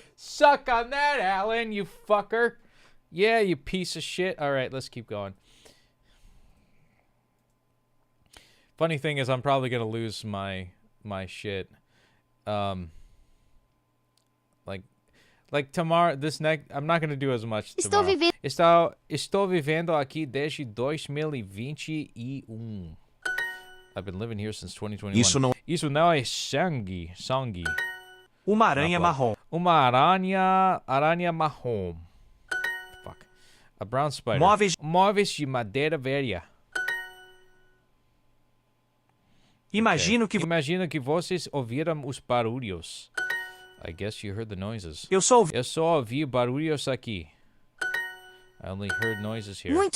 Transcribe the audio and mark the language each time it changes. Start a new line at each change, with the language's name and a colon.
English: Suck on that, Alan, you fucker. Yeah, you piece of shit. All right, let's keep going. Funny thing is, I'm probably going to lose my shit. Like tomorrow, I'm not going to do as much tomorrow.
Portuguese: Estou vivendo aqui desde 2021.
English: I've been living here since 2021.
Portuguese: Isso não é sangue. Uma aranha marrom. Uma aranha marrom.
English: Fuck. A brown spider.
Portuguese: Móveis de madeira velha. Imagino que vocês ouviram os barulhos.
English: I guess you heard the noises.
Portuguese: Eu só ouvi barulhos aqui.
English: I only heard noises here.